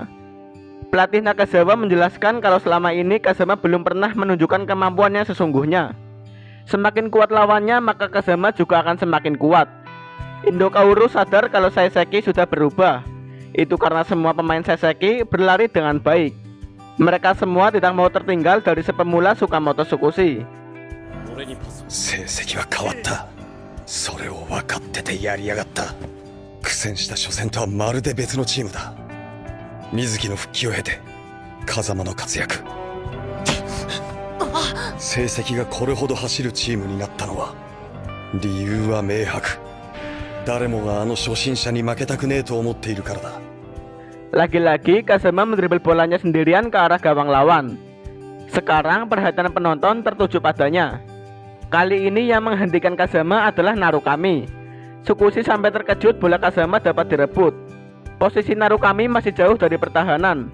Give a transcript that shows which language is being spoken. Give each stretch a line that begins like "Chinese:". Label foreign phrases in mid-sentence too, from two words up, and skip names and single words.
Indonesian: Pelatih Nakazawa menjelaskan kalau selama ini Kazama belum pernah menunjukkan kemampuannya sesungguhnya. Semakin kuat lawannya, maka Kazama juga akan semakin kuat. Indo Kaoru sadar kalau Seseki sudah berubah. Itu karena semua pemain Seseki berlari dengan baik. Mereka semua tidak mau tertinggal dari sepemula Tsukamoto Tsukushi.
Japanese: 誠碩は変わった. それを分かってて やりやがった。苦戦した初戦とはまるで別のチームだ. 水樹の復帰を経て風間の活躍。成績がこれほど走るチームになったのは理由は明白。誰もがあの初心者に負けたくねえと思っているからだ。
Indonesian: Lagi-lagi Kazama mendribel bolanya sendirian ke arah gawang lawan. Sekarang perhatian penonton tertuju padanya. Kali ini yang menghentikan Kazama adalah Narukami. Tsukushi sampai terkejut bola Kazama dapat direbut. Posisi Narukami masih jauh dari pertahanan.